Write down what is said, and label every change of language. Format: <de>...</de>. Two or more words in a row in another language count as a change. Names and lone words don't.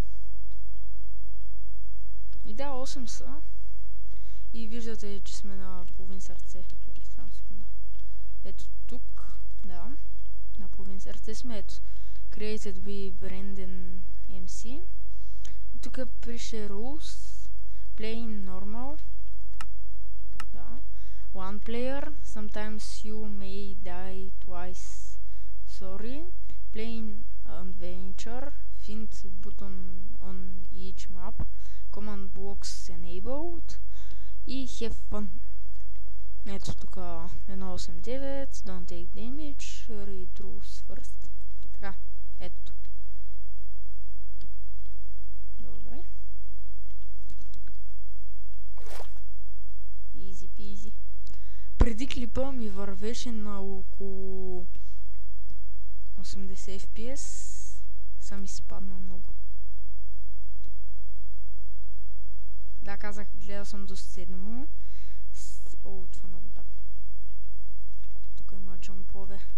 <bg>И да, 8 са. И виждате, че сме на половин сърце. Само секунда. Ето тук, да, на половин сърце сме. Ето,</bg> <en>Created by Brendan MC.</en> <bg>Тук пише</bg> <en>Rules, Playing Normal.</en> <bg>Да.</bg> <en>One player, sometimes you may die twice. Sorry. Playing Adventure, Find button on each map. Command blocks enabled. И have fun.</en> <bg>Ето тук 1.8.9,</bg> <en>don't take damage, read rules first.</en> <bg>Така, ето. Добре.</bg> <en>Easy peasy.</en> <bg>Преди клипа ми вървеше на около 80 FPS. Съм изпаднал много. Да, казах, гледал съм до 7. О, това много да. Тук има джампове.</bg>